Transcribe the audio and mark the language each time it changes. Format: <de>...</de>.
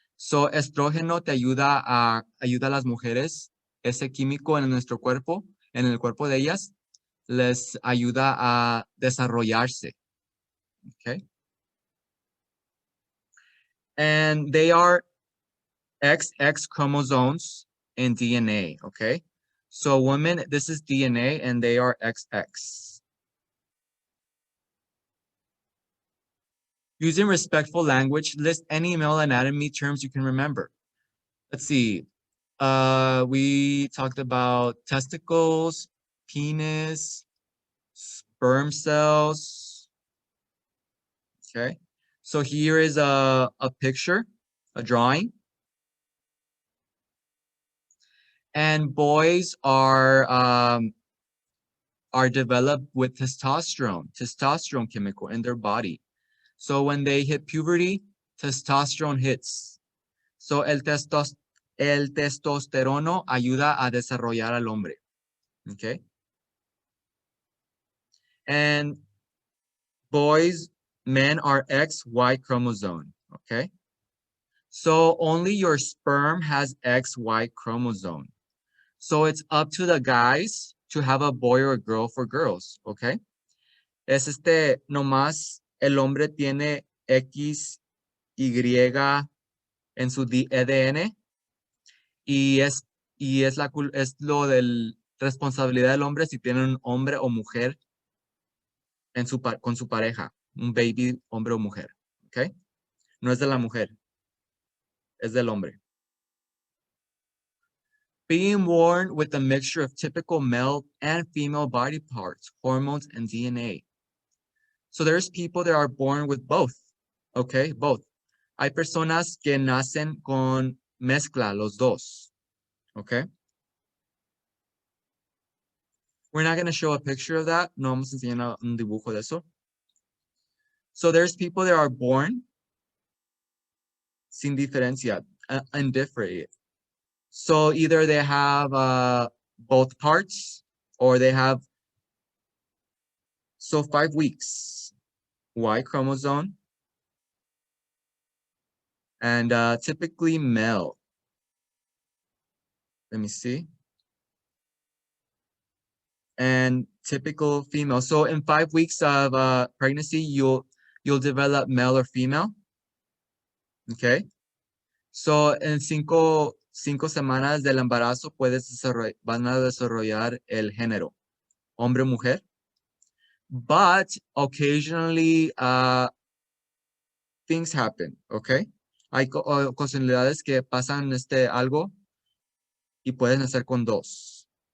<es>So estrógeno te ayuda a las mujeres, ese químico en nuestro cuerpo, en el cuerpo de ellas, les ayuda a desarrollarse.</es> <en>Okay. And they are XX chromosomes in DNA, okay? So women, this is DNA and they are XX. Using respectful language, list any male anatomy terms you can remember. Let's see. We talked about testicles, penis, sperm cells. Okay. So here is a picture, a drawing. And boys are developed with testosterone chemical in their body. So when they hit puberty, testosterone hits.</en> <es>So el testosterone ayuda a desarrollar al hombre.</es> <en>Okay. And men are XY chromosome. Okay. So only your sperm has XY chromosome. So it's up to the guys to have a boy or a girl for girls, okay?</en> <es>Es nomás el hombre tiene X, Y en su ADN y es lo del responsabilidad del hombre si tiene un hombre o mujer con su pareja, un baby hombre o mujer, okay? No es de la mujer, es del hombre.</es> <en>Being born with a mixture of typical male and female body parts, hormones, and DNA. So there's people that are born with both, okay, both.</en> <es>Hay personas que nacen con mezcla, los dos, okay?</es> <en>We're not going to show a picture of that.</en> <es>No vamos a enseñar un dibujo de eso.</es> <en>So there's people that are born</en> <es>sin diferencia,</es> <en>indifferent. So either they have both parts or they have, so 5 weeks, Y chromosome, and typically male. Let me see. And typical female. So in 5 weeks of pregnancy, you'll develop male or female. Okay.</en> <es>So en cinco semanas del embarazo van a desarrollar el género, hombre o mujer.</es> <en>But occasionally things happen, okay?</en> <es>Hay ocasionalidades que pasan algo y puedes nacer con dos.</es>